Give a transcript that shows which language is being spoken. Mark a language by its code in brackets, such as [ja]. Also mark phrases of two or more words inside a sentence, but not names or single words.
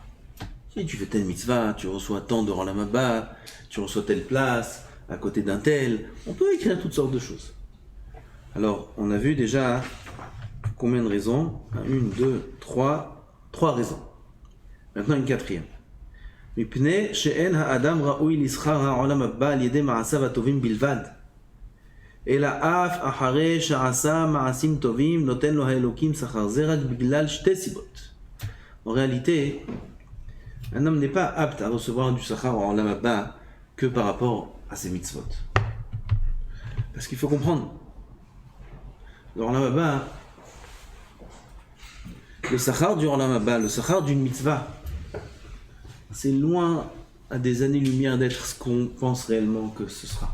[fr] Si tu fais telle mitzvah, tu reçois tant de [he] עולם הבא, [fr] tu reçois telle place, à côté d'un tel, on peut écrire toutes sortes de choses. Alors, on a vu déjà combien de raisons? Une, deux, trois raisons. Maintenant, une quatrième. [he] מפני שאין האדם ראוי לשכר העולם הבא על ידי מעשיו הטובים בלבד, אלא אף אחרי שעשה מעשים טובים נותן לו האלוקים שכר זה רק בגלל שתי סיבות. [fr] En réalité, un homme n'est pas apte à recevoir du sachar en [he] עולם הבא [fr] que par rapport à ses mitzvot. Parce qu'il faut comprendre, dans [he] עולם הבא, [fr] le sachar du [he] עולם הבא, [fr] le sachar d'une mitzvah, c'est loin à des années-lumière d'être ce qu'on pense réellement que ce sera.